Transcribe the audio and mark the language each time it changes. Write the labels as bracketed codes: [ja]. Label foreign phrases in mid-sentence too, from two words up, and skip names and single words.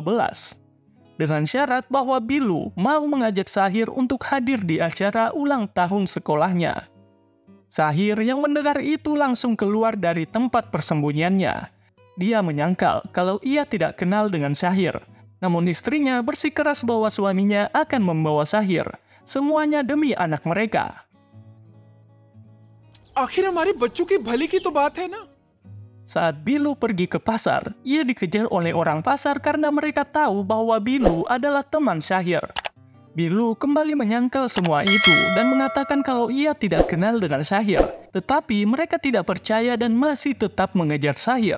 [id] Dengan syarat bahwa Bilu mau mengajak Sahir untuk hadir di acara ulang tahun sekolahnya. Sahir yang mendengar itu langsung keluar dari tempat persembunyiannya. Dia menyangkal kalau ia tidak kenal dengan Syahir. Namun istrinya bersikeras bahwa suaminya akan membawa Syahir. Semuanya demi anak mereka. [hi] आखिर हमारे बच्चों की भली की तो बात है ना। [id] Saat Bilu pergi ke pasar, ia dikejar oleh orang pasar karena mereka tahu bahwa Bilu adalah teman Syahir. Bilu kembali menyangkal semua itu dan mengatakan kalau ia tidak kenal dengan Syahir. Tetapi mereka tidak percaya dan masih tetap mengejar Syahir.